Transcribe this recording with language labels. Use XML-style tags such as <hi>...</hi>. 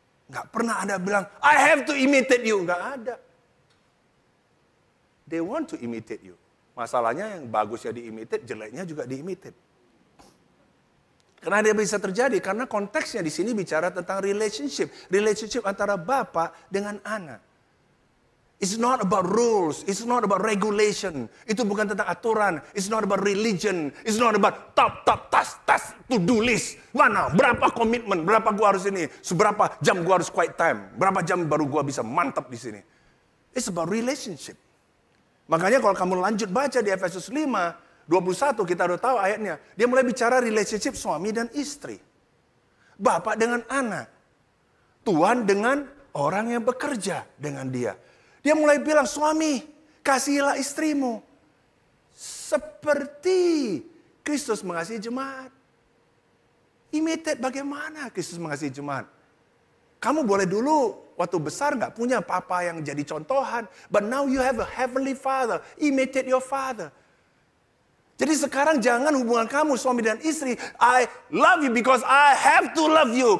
<id>Nggak pernah ada bilang,</id> <en>I have to imitate you.</en> <id>Nggak ada.</id> <en>They want to imitate you.</en> <id>Masalahnya yang bagusnya diimitate, jeleknya juga diimitate. Karena dia bisa terjadi, karena konteksnya di sini bicara tentang relationship. Relationship antara bapak dengan anak.</id> <en>It's not about rules. It's not about regulation.</en> <id>Itu bukan tentang aturan.</id> <en>It's not about religion. It's not about task, to-do list.</en> <id>Mana, berapa komitmen, berapa gua harus ini, seberapa jam gua harus quiet time, berapa jam baru gua bisa mantap di sini.</id> <en>It's about relationship.</en> <id>Makanya kalau kamu lanjut baca di Efesus 5:21, kita udah tahu ayatnya. Dia mulai bicara relationship suami dan istri. Bapak dengan anak. Tuan dengan orang yang bekerja dengan dia. Dia mulai bilang, suami, kasihilah istrimu. Seperti Kristus mengasihi jemaat. Imitate bagaimana Kristus mengasihi jemaat. Kamu boleh dulu, waktu besar nggak punya papa yang jadi contohan.</id> <en>But now you have a heavenly father. Imitate your father.</en> <id>Jadi sekarang jangan hubungan kamu suami dan istri.</id> <en>I love you because I have to love you.</en>